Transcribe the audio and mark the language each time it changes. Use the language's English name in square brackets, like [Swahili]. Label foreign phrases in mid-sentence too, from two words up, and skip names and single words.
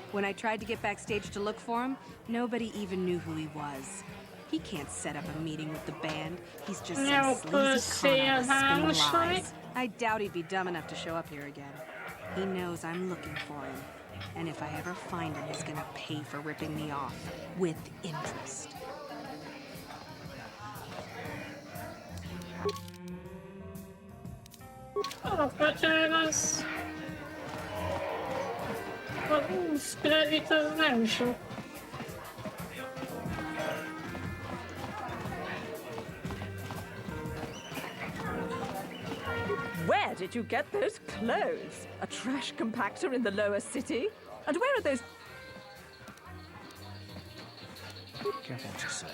[English] When I tried to get backstage to look for him, nobody even knew who he was. He can't set up a meeting with the band. He's just some sleazy con artist spinning lies. I doubt he'd be dumb enough to show up here again. He knows I'm looking for him. And if I ever find him, he's gonna pay for ripping me off. With interest. [Hungarian] Alapvetően az... A 20 kredit az nem sok. [English] Where did you get those clothes? A trash compactor in the lower city? And where are those... Careful what you say.